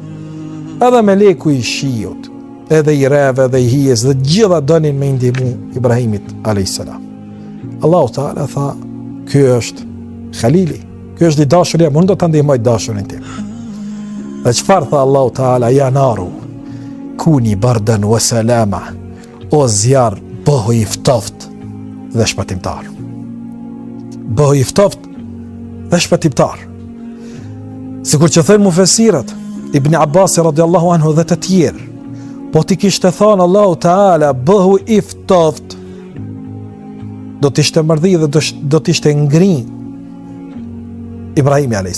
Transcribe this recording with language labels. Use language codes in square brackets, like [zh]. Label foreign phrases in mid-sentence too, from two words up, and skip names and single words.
[sq] Edhe meleku i shiut, edhe i reve dhe i hijes dhe gjitha donin me ndihmu Ibrahimit a.s. Allahu Taala tha, ky është Khalili, ky është i dashuria, unë do ta ndihmoj dashurin tim. Dhe çfarë tha Allahu Taala? [ar] يا نار كوني بردا وسلاما, [sq] o zjarr, bëhu i ftoftë dhe shpëtimtar. Bëhu i ftoftë dhe shpëtimtar. Sikur që thënë mufesirat, Ibn Abbas [ar] رضي الله عنه [sq] dhe të tjerë, po ti kishte thënë Allahu Taala bëhu i ftoftë, do t'ishte mërdhi dhe do t'ishte ngri Ibrahimi a.s.